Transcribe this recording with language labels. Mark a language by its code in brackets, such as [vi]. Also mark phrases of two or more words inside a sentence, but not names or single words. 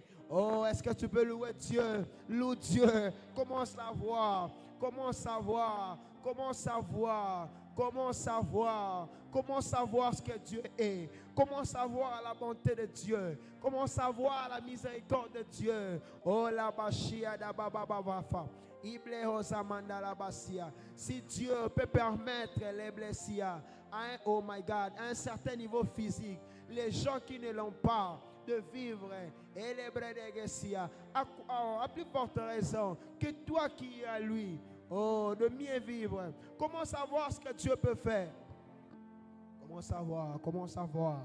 [fr] Oh, est-ce que tu peux louer Dieu? Loue Dieu. Commence à voir. Commence à voir. Commence à voir. Commence à voir. Commence à voir ce que Dieu est. Commence à voir la bonté de Dieu. Commence à voir la miséricorde de Dieu. Oh, la bashia da baba bafa. Si Dieu peut permettre les blessures [en] oh my God, [fr] à un certain niveau physique, les gens qui ne l'ont pas, de vivre et les bredegesias à plus forte raison que toi qui es à lui, oh, de mieux vivre. Commence à voir ce que Dieu peut faire. Commence à voir.